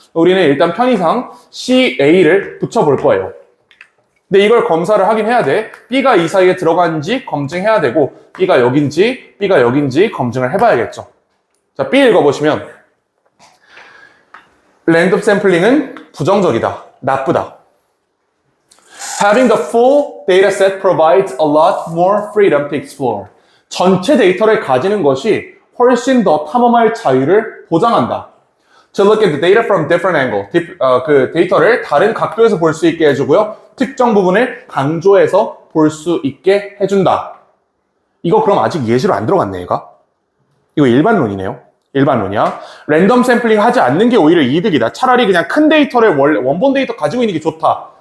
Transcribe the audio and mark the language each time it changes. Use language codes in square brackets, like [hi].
[ko] 우리는 일단 편의상 CA를 붙여볼 거예요. 근데 이걸 검사를 하긴 해야 돼. B가 이 사이에 들어간지 검증해야 되고 B가 여긴지 B가 여긴지 검증을 해봐야겠죠. 자, B 읽어보시면 랜덤 샘플링은 부정적이다. 나쁘다. [en] Having the full data set provides a lot more freedom to explore. [ko] 전체 데이터를 가지는 것이 훨씬 더 탐험할 자유를 보장한다. [en] To look at the data from different angle. [ko] 그 데이터를 다른 각도에서 볼 수 있게 해주고요. 특정 부분을 강조해서 볼 수 있게 해준다. 이거 그럼 아직 예시로 안 들어갔네, 얘가? 이거 일반론이네요. 일반론이야. 랜덤 샘플링 하지 않는 게 오히려 이득이다. 차라리 그냥 큰 데이터를 원본 데이터 가지고 있는 게 좋다.